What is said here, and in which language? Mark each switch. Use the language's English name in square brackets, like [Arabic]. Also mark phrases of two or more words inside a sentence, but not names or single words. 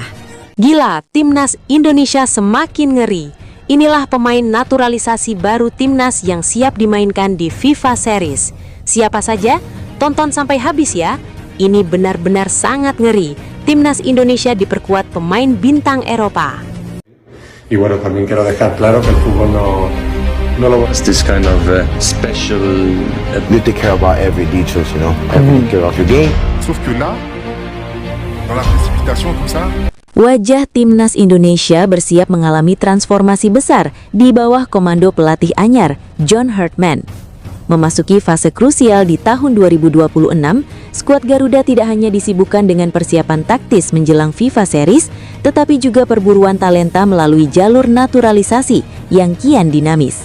[Indonesian] Gila, timnas Indonesia semakin ngeri. Inilah pemain naturalisasi baru timnas yang siap dimainkan di FIFA Series. Siapa saja? Tonton sampai habis ya. Ini benar-benar sangat ngeri. Timnas Indonesia diperkuat pemain bintang Eropa. [Spanish] Y bueno, también quiero dejar claro que el fútbol no lo... [English] It's this kind of special... You take care about every details, you know, every detail of your game. [French] Sauf que là, dans la précipitation comme ça... [Indonesian] Wajah timnas Indonesia bersiap mengalami transformasi besar di bawah komando pelatih anyar, John Hartman. Memasuki fase krusial di tahun 2026, skuad Garuda tidak hanya disibukkan dengan persiapan taktis menjelang FIFA Series, tetapi juga perburuan talenta melalui jalur naturalisasi yang kian dinamis.